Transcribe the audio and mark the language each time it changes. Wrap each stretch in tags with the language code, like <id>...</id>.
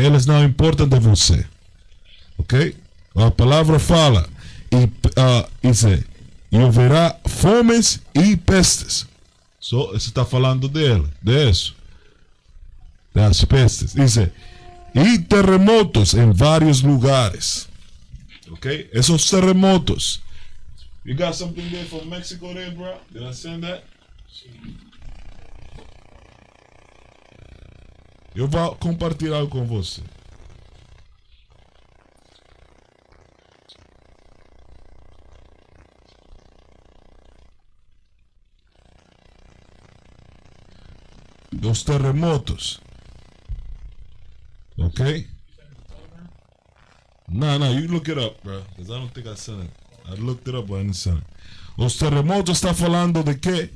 <pt>Eles não importam de você. Ok? A palavra fala, e haverá fomes e pestes. Isso está falando disso. Das pestes. E terremotos em vários lugares. Ok? Esses terremotos.</pt> <en>You got something there from Mexico there, bro? Did I send that?</en> <pt>Eu vou compartilhar com você. Os terremotos. Okay?</pt> <en>No, you look it up, bro. Because I don't think I sent it. I looked it up, but I didn't send it.</en> <pt>Os terremotos está falando de quê?</pt>